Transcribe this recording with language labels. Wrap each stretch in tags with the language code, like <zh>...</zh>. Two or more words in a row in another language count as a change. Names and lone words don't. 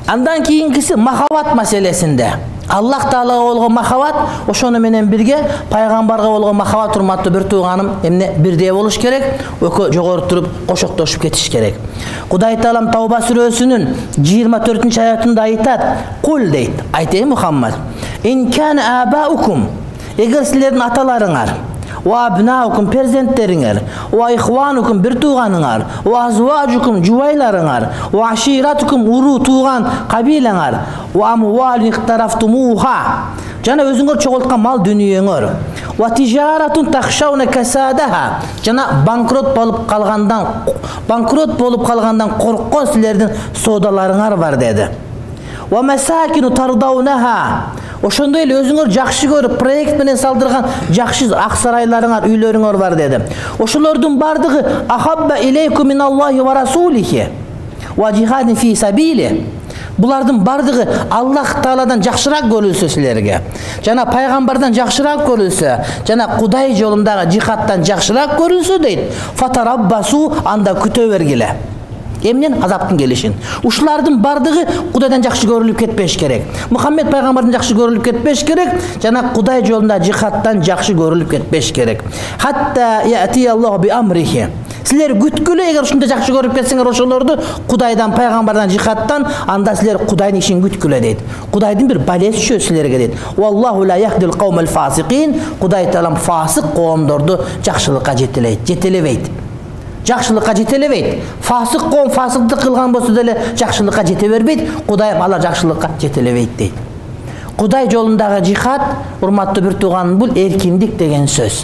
<ky>Андан кийинкиси махаббат маселесинде. Аллах Таалага болгон махаббат, ошону менен бирге пайгамбарга болгон махаббат урматтуу бир тууганым, эмне бирдей болуш керек, экөө жогору туруп кошоктошуп кетиш керек. Кудай Таалам Тауба сүрөсүнүн 24-аятында айтат: "Кул" дейт. Айт Мухаммад:</ky> <ar>"إن كان آباؤكم",</ar> <ky>эгер силердин аталарыңар,</ky> <ar>وأبناؤكم</ar> <ky>перзенттериңер,</ky> <ar>وإخوانكم</ar> <ky>бир тууганыңар,</ky> <ar>وأزواجكم</ar> <ky>жубайларыңар,</ky> <ar>وعشيرتكم</ar> <ky>уруу тууган кабилаңар,</ky> <ar>وأموال اقترفتموها,</ar> <ky>жана өзүңөр чогулткан мал дүнүйөңөр,</ky> <ar>وتجارة تخشون كسادها,</ar> <ky>жана банкрот болуп калгандан корккон силердин соодаларыңар бар деди.</ky> <ar>ومساكن ترضونها,</ar> <ky>ошондой эле өзүңөр жакшы көрүп проект менен салдырган жакшы ак сарайларыңар, үйлөрүңөр бар деди. Ошолордун бардыгы</ky> <ar>أحب إليكم من الله ورسوله وجهاد في سبيل.</ar> <ky>Булардын бардыгы Аллах Тааладан жакшыраак көрүлсө силерге, жана пайгамбардан жакшыраак көрүлсө, жана Кудай жолундагы жихадтан жакшыраак көрүлсө дейт. Фатараббасу, анда күтө бергиле. Эмнен? Азаптын келишин. Ушулардын бардыгы Кудайдан жакшы көрүлүп кетпеш керек. Мухаммед пайгамбардан жакшы көрүлүп кетпеш керек, жана Кудай жолунда жихадтан жакшы көрүлүп кетпеш керек.</ky> <ar>حتى يأتي الله بأمره.</ar> <ky>Силер күткүлө, эгер ушунда жакшы көрүп кетсеңер ошолорду Кудайдан, пайгамбардан, жихадтан, анда силер Кудайдын ишин күткүлө дейт. Кудайдын бир балеси чөө силерге дейт.</ky> <ar>والله لا يهدي القوم الفاسقين.</ar> <ky>Кудай Таалам фасык коомдорду жакшылыкка жетелебейт. Жакшылыкка жетелебейт. Фасык коом фасыктык кылган болсо деле жакшылыкка жете бербейт. Кудай алар жакшылыкка жетелебейт дейт. Кудай жолундагы жихад, урматтуу бир тууганым, бул эркиндик деген сөз.</ky>